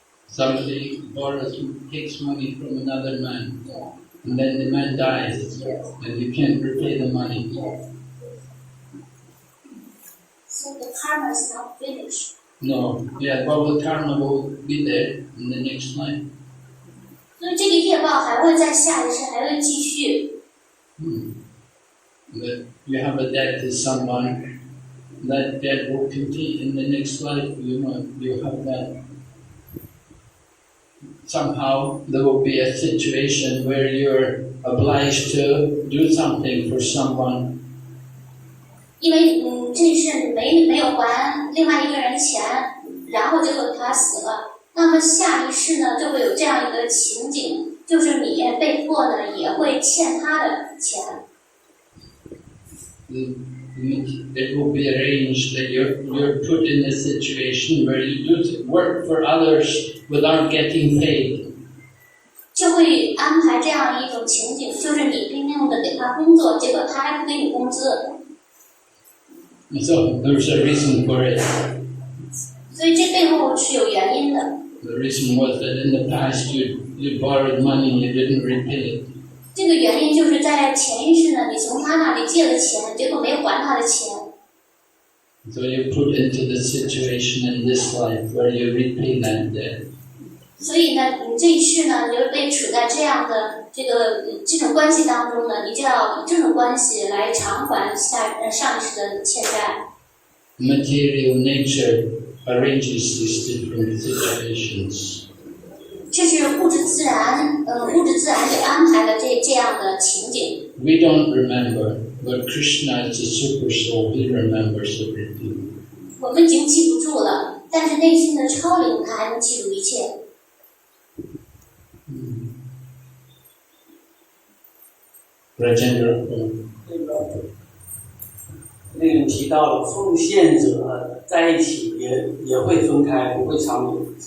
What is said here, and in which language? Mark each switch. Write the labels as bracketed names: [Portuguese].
[English] Somebody takes money from another man, Yeah. and then the man dies, Yes. and you can't repay the money. Yes. So the karma is not finished. No, yeah, well, the karma will be there in the next life. [Chinese] 所以这个业报还会在下一世还会继续。 [English] That you have a debt to someone, that debt will continue in the next life. You have that. Somehow there will be a situation where you're obliged to do something for someone. [Chinese] 因为这一世你没有还另外一个人钱，然后结果他死了，那么下一世呢就会有这样一个情景，就是你被迫呢也会欠他的钱。 [English] It will be arranged that you're put in a situation where you do work for others without getting paid. [Chinese] 就会安排这样一种情景，就是你拼命的给他工作，结果他还不给你工资。 [English] So there's a reason for it. [Chinese] 所以这背后是有原因的。 [English] The reason was that in the past you borrowed money and you didn't repay it. [Chinese] 这个原因就是在前一世呢，你从他那里借了钱，结果没有还他的钱。 [English] So you're put into the situation in this life where you repay that debt. [Chinese] 所以呢，你这一世呢，你就被处在这样的这种关系当中呢，你就要以这种关系来偿还上一世的欠债。 [English] Material nature arranges these different situations. [Chinese] 这是物质自然给安排了这样的情景。 [English] We don't remember, but Krishna is a super soul. He remembers everything. [Chinese] 我们已经记不住了，但是内心的超灵他还能记住一切。 [English] Rajendra. [Chinese] 那个提到了奉献者在一起也会分开，不会长久。